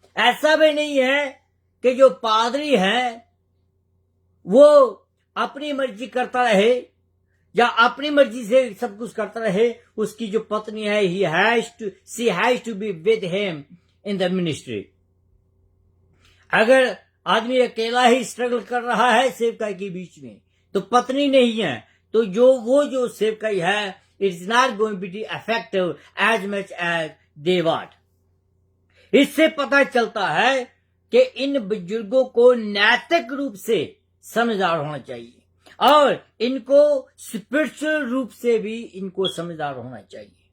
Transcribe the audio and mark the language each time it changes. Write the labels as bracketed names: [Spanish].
[Hindi] ऐसा भी नहीं है कि जो पादरी है वो अपनी मर्जी करता रहे या अपनी मर्जी से सब कुछ करता रहे। उसकी जो पत्नी है [English] she has to be with him in the ministry. [Hindi] अगर आदमी अकेला ही स्ट्रगल कर रहा है सेवकाई के बीच में तो पत्नी नहीं है, तो जो सेवकाई है, [English] It's not going to be effective as much as they want. [Hindi] इससे पता चलता है कि इन बुजुर्गों को नैतिक रूप से समझदार होना चाहिए और इनको स्पिरिचुअल रूप से भी इनको समझदार होना चाहिए।